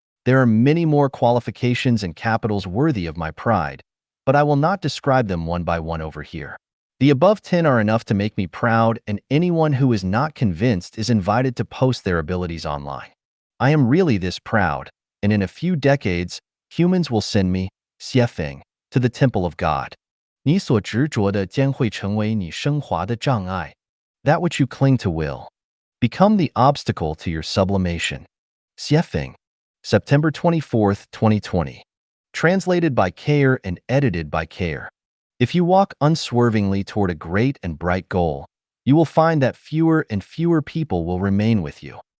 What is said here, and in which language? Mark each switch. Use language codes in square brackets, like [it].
[en] There are many more qualifications and capitals worthy of my pride, but I will not describe them one by one over here. The above 10 are enough to make me proud, and anyone who is not convinced is invited to post their abilities online. I am really this proud, and in a few decades, humans will send me, Xiefeng, to the temple of God. [zh] 你所执着的将会成为你升华的障碍。 [en] That which you cling to will become the obstacle to your sublimation. Xiefeng, September 24, 2020. Translated by Kayer and edited by Kayer. If you walk unswervingly toward a great and bright goal, you will find that fewer and fewer people will remain with you.